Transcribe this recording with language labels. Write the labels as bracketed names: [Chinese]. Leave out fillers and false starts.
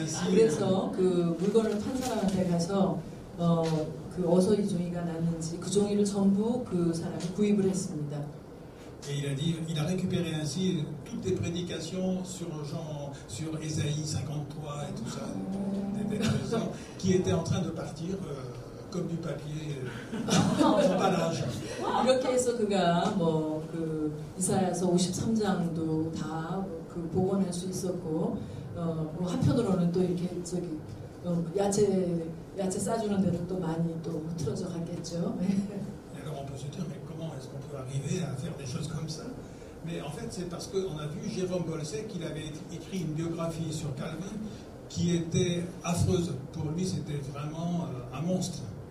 [Korean] 그래서 그 물건을 판 사람한테 가서 어서 이 종이가 났는지 그 종이를 전부 그 사람이 구입을 했습니다. [French] Et il a dit, il a récupéré ainsi toutes les prédications sur Ésaïe 53 et tout ça, des personnes qui étaient en train de partir comme du papier emballage. [Korean] 이렇게 해서 그가 그 이사야서 53장도 다 그 복원할 수 있었고 한편으로는 또 이렇게 야채 싸주는 데도 또 많이 또 틀어져 갔겠죠. [French] Alors on peut se dire mais comment est-ce qu'on peut arriver à faire des choses comme ça? Mais en fait c'est parce qu'on a vu Jérôme Bolsec, il avait écrit une biographie sur Calvin qui était affreuse. Pour lui c'était vraiment un monstre.